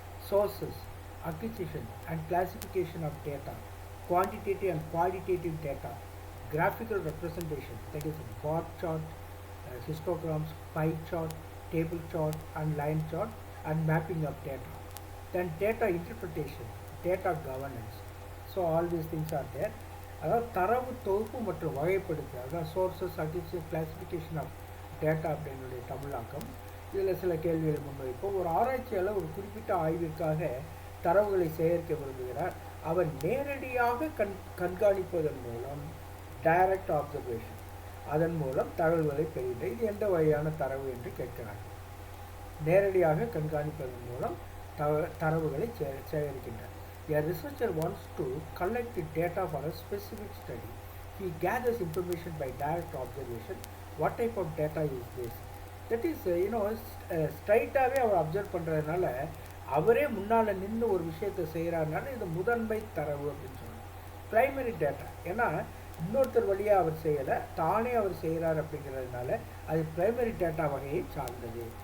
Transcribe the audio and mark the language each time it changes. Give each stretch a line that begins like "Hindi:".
English: Sources, acquisition and classification of data, quantitative and qualitative data, graphical representation, that is bar chart, histograms, pie chart, table chart and line chart, and mapping of data. Then data interpretation, data governance. So all these things are there.
Tamil: அதாவது தரவு தொகுப்பு மற்றும் வகைப்படுத்தல், அதாவது
English: sources, acquisition, classification of data
Tamil: அப்படின்னுடைய தமிழாக்கம். இதில் சில கேள்விகள் முன்வைப்போம். ஒரு ஆராய்ச்சியாளர் ஒரு குறிப்பிட்ட ஆய்விற்காக தரவுகளை சேகரிக்க விரும்புகிறார். அவர் நேரடியாக கண்காணிப்பதன் மூலம் டைரக்ட் ஆப்சர்வேஷன், அதன் மூலம் தகவல்களை பெறுகிறார். இது எந்த வகையான தரவு என்று கேட்கிறார். நேரடியாக கண்காணிப்பதன் மூலம் தரவுகளை சேகரிக்கின்றார்.
English: A researcher wants to collect the data for a specific study. He gathers information by direct observation. What type of data is this?
Tamil: That is, ஸ்ட்ரைட்டாகவே our observe பண்ணுறதுனால, அவரே முன்னால் நின்று ஒரு விஷயத்தை செய்கிறாருனால இது முதன்மை தரவு அப்படின்னு சொல்லுவாங்க. ப்ரைமரி டேட்டா, ஏன்னா இன்னொருத்தர் வழியாக அவர் செய்யலை, தானே அவர் செய்கிறார் அப்படிங்கிறதுனால அது ப்ரைமரி டேட்டா வகையை சார்ந்தது.